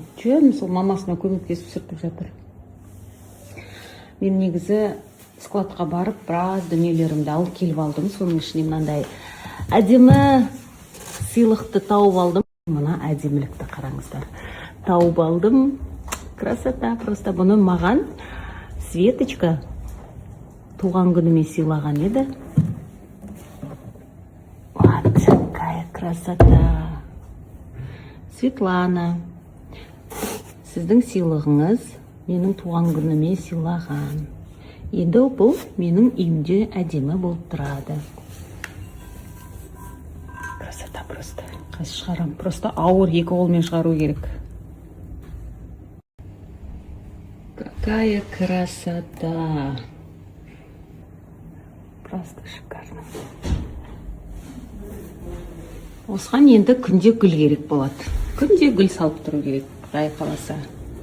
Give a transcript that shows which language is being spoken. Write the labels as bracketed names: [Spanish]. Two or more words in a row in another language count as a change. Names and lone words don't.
[Kazakh] Жүр, сол мамасына көмектесіп сүртіп жатыр. Мен негізі складқа барып, біраз дүниелерімді алып келіп алдым. Соның ішіне мынандай әдемі сыйлықты тауып алдым. Мына әдемілікті қараңыздар. Тауып алдым. Красота. Просто бұны маған Светочка туған күніме сыйлаған еді. [Russian] Вот такая красота. [Kazakh] Светлана, сіздің сыйлығыңыз менің туған күніме сыйлаған. Енді бұл менің үйімде әдемі болып тұрады. [Russian] Красота просто. [Kazakh] Қайсы шығарам? Просто ауыр, екі қолмен шығару керек. [Russian] Какая красота. Просто шикарно. [Kazakh] Осыған енді күнде гүл керек болады. Күнде гүл салып тұру керек. Құдай қаласа.